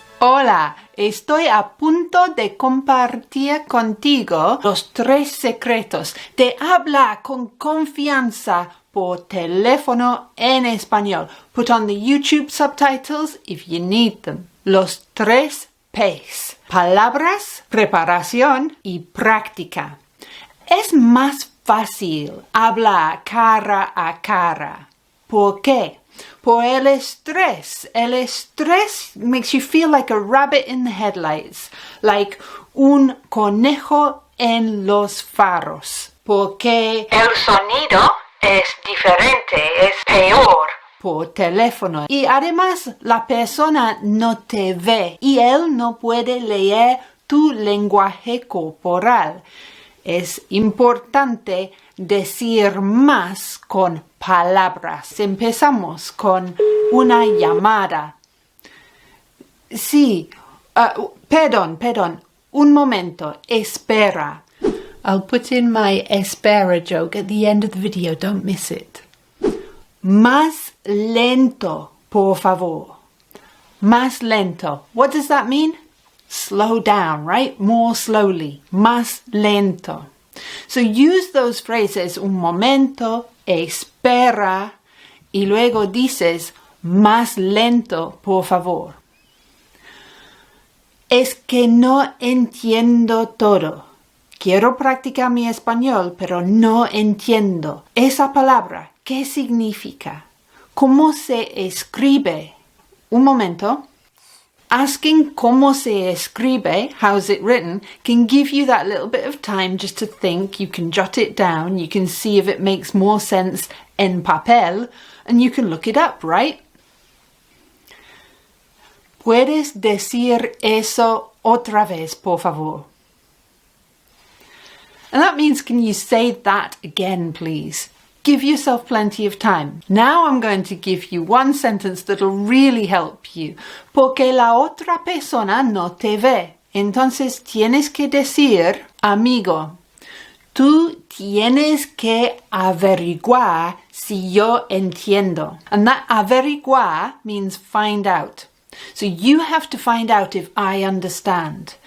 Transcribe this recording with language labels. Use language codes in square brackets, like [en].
[es] Hola, estoy a punto de compartir contigo los 3 secretos de hablar con confianza por teléfono en español. [en] Put on the YouTube subtitles if you need them. [es] Los 3 P's. Palabras, preparación y práctica. Es más fácil hablar cara a cara. ¿Por qué? Por el estrés. El estrés [en] makes you feel like a rabbit in the headlights, like [es] un conejo en los faros. Porque el sonido es diferente, es peor. Por teléfono. Y además la persona no te ve y él no puede leer tu lenguaje corporal. Es importante decir más con palabras. Empezamos con una llamada. Sí, perdón, un momento, espera. [en] I'll put in my espera joke at the end of the video, don't miss it. [es] Más lento, por favor. Más lento. [en] What does that mean? Slow down, right? More slowly. [es] Más lento. [en] So use those phrases [es] un momento, espera, y luego dices más lento, por favor. Es que no entiendo todo. Quiero practicar mi español, pero no entiendo. Esa palabra, ¿qué significa? ¿Cómo se escribe? Un momento. [en] Asking [es] cómo se escribe, [en] how's it written, can give you that little bit of time just to think. You can jot it down, you can see if it makes more sense [es] en papel, [en] and you can look it up, right? [es] ¿Puedes decir eso otra vez, por favor? [en] And that means, can you say that again, please? Give yourself plenty of time. Now I'm going to give you one sentence that'll really help you. [es] Porque la otra persona no te ve. Entonces tienes que decir, amigo, tú tienes que averiguar si yo entiendo. [en] And that averiguar means find out. So you have to find out if I understand.